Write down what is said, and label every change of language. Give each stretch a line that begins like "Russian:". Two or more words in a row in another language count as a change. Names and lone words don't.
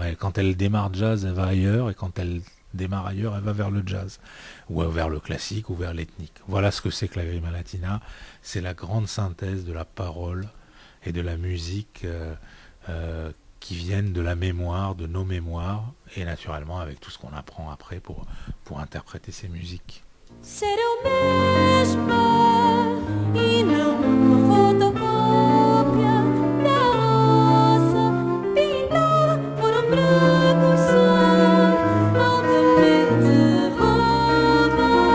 French: Quand elle démarre jazz, elle va ailleurs, et quand elle démarre ailleurs, elle va vers le jazz, ou vers le classique, ou vers l'ethnique. Voilà ce que c'est que Lagrima Latina. C'est la grande synthèse de la parole et de la musique qui viennent de la mémoire, de nos mémoires, et naturellement avec tout ce qu'on apprend après pour interpréter ces musiques.
Portuguese: Ser eu mesma e não uma fotocópia da roça pintada por branco sol altamente lavado.